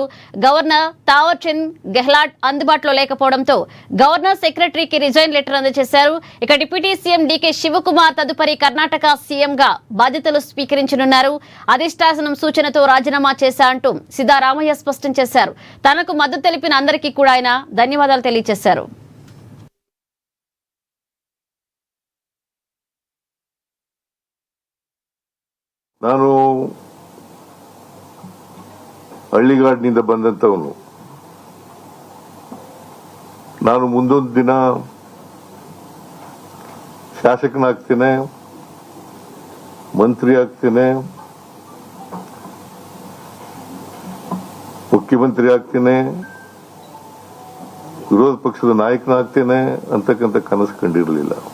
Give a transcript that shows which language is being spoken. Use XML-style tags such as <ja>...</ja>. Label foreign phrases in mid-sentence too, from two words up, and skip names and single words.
<te>గవర్నర్ తావర్ చంద్ గెహ్లాట్ అందుబాటులో లేకపోవడంతో గవర్నర్ సెక్రటరీకి రిజైన్ లెటర్ అందజేశారు. ఇక డిప్యూటీ సీఎం డీకే శివకుమార్ తదుపరి కర్ణాటక సీఎం గా బాధ్యతలు స్వీకరించనున్నారు. అధిష్టానం సూచనతో రాజీనామా చేశా అంటూ సిద్ధరామయ్య స్పష్టం చేశారు. తనకు మద్దతు తెలిపిన అందరికీ కూడా ఆయన ధన్యవాదాలు తెలియజేశారు.</te> <kn>ನಾನು ಹಳ್ಳಿಗಾಡಿನಿಂದ ಬಂದಂತವನು. ನಾನು ಮುಂದೊಂದು ದಿನ ಶಾಸಕನಾಗ್ತೇನೆ, ಮಂತ್ರಿ ಆಗ್ತೇನೆ, ಮುಖ್ಯಮಂತ್ರಿ ಆಗ್ತೇನೆ, ವಿರೋಧ ಪಕ್ಷದ ನಾಯಕನಾಗ್ತೇನೆ ಅಂತಕ್ಕಂಥ ಕನಸು ಕಂಡಿರಲಿಲ್ಲ.</kn>